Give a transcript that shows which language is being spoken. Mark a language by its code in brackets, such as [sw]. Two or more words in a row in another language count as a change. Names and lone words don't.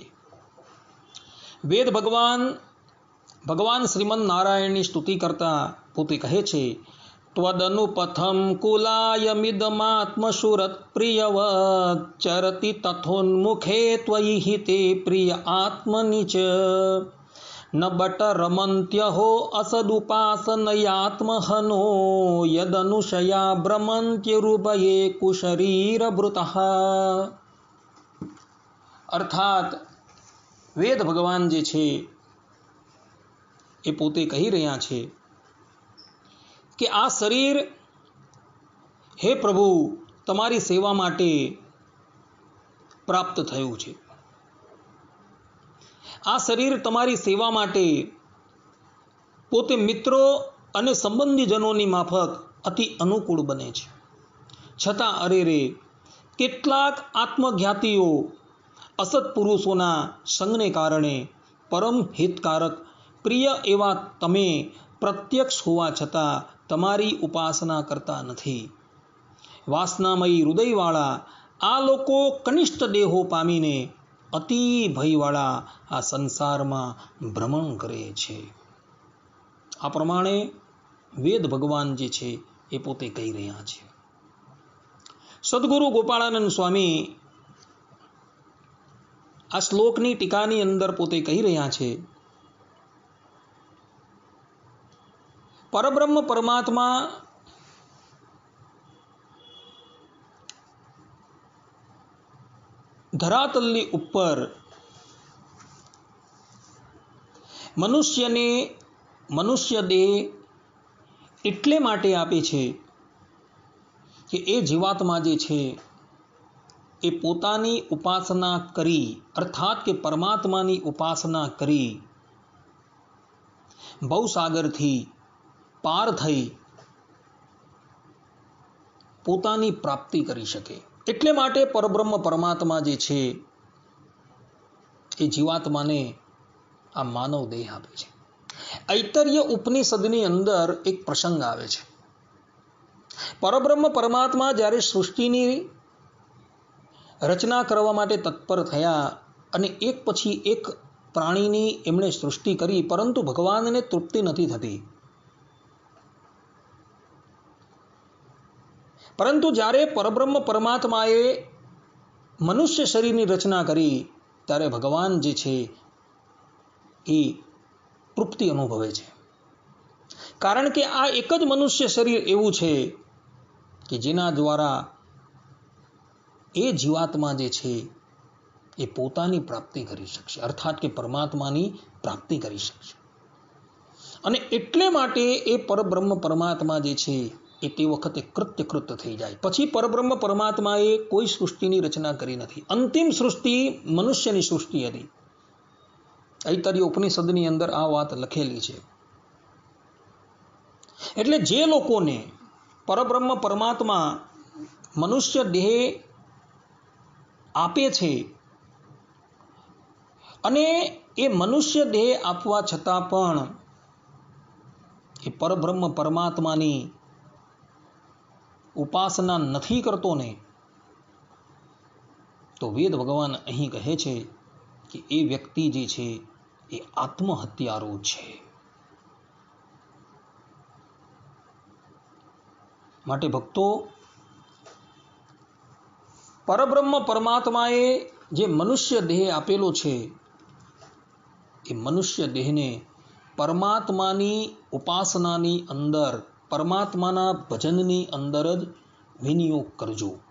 [gu] વેદ ભગવાન શ્રીમદ નારાયણની સ્તુતિ કરતા પોતે કહે છે, [sa] ત્વદનુપથમ કુલાયમિદમાત્મસુરત પ્રિયવત ચરતિ તથોન્મુખે ત્વયિ હિતે પ્રિય આત્મનિચ न बट रमन्त्यहो असदुपासनयात्महनो यदनुशया भ्रमन्त्युरुभये कुशरीरभृतः। [gu] અર્થાત વેદ ભગવાન જે છે એ પોતે કહી રહ્યા છે કે આ શરીર હે પ્રભુ તમારી સેવા માટે પ્રાપ્ત થયું છે। આ શરીર તમારી સેવા માટે પોતે મિત્રો અને સંબંધીજનો માફક અતિ અનુકૂળ બને છે। છતાં અરે રે કેટલાક આત્મજ્ઞાતીઓ અસત પુરુષોના સંગને કારણે પરમ હિતકારક પ્રિય એવા તમે પ્રત્યક્ષ હોવા છતાં તમારી ઉપાસના કરતા નથી। વાસનામયી હૃદયવાળા આ લોકો કનિષ્ઠ દેહો પામીને અતિ ભયવાળા આ સંસાર માં ભ્રમણ કરે છે। આ પ્રમાણે વેદ ભગવાન જે છે એ પોતે કહી રહ્યા છે। સદ્ગુરુ ગોપાળાનંદ સ્વામી આ શ્લોકની ટીકાની અંદર પોતે કહી રહ્યા છે, પરબ્રહ્મ પરમાત્મા ધરાતલની ઉપર મનુષ્યને મનુષ્ય દેહ એટલે માટે આપે છે કે એ જીવાત્મા જે છે એ પોતાની ઉપાસના કરી, અર્થાત કે પરમાત્માની ઉપાસના કરી ભવસાગરથી પાર થઈ પોતાની પ્રાપ્તિ કરી શકે। એટલે માટે પરબ્રહ્મ પરમાત્મા જે છે એ જીવાત્માને આ માનવ દેહ આપે છે। ઐતરેય ઉપનિષદની અંદર એક પ્રસંગ આવે છે। પરબ્રહ્મ પરમાત્મા જ્યારે સૃષ્ટિની રચના કરવા માટે તત્પર થયા અને એક પછી એક પ્રાણીની એમણે સૃષ્ટિ કરી, પરંતુ ભગવાનને તૃપ્તિ નથી થતી। પરંતુ જ્યારે પરબ્રહ્મ પરમાત્માએ મનુષ્ય શરીરની રચના કરી ત્યારે ભગવાન જે છે એ તૃપ્તિ અનુભવે છે। કારણ કે આ એક જ મનુષ્ય શરીર એવું છે કે જેના દ્વારા એ જીવાત્મા જે છે એ પોતાની પ્રાપ્તિ કરી શકશે, અર્થાત કે પરમાત્માની પ્રાપ્તિ કરી શકશે। અને એટલે માટે એ પરબ્રહ્મ પરમાત્મા જે છે એ તે વખતે કૃત્ય થઈ જાય। પછી પરબ્રહ્મ પરમાત્માએ કોઈ સૃષ્ટિની રચના કરી નથી। અંતિમ સૃષ્ટિ મનુષ્યની સૃષ્ટિ હતી। ઐતરેય ઉપનિષદની અંદર આ વાત લખેલી છે। એટલે જે લોકોને પરબ્રહ્મ પરમાત્મા મનુષ્ય દેહ આપે છે અને એ મનુષ્ય દેહ આપવા છતાં પણ એ પરબ્રહ્મ પરમાત્માની ઉપાસના નહીં કરતો ને તો વેદ ભગવાન અહીં કહે છે કે એ વ્યક્તિ જે છે એ આત્મહત્યારો છે। માટે ભક્તો, પરબ્રહ્મ પરમાત્માએ જે મનુષ્ય દેહ આપેલો છે એ મનુષ્ય દેહને પરમાત્માની ઉપાસનાની અંદર, પરમાત્માના ભજનની અંદર જ વિનિયોગ કરજો.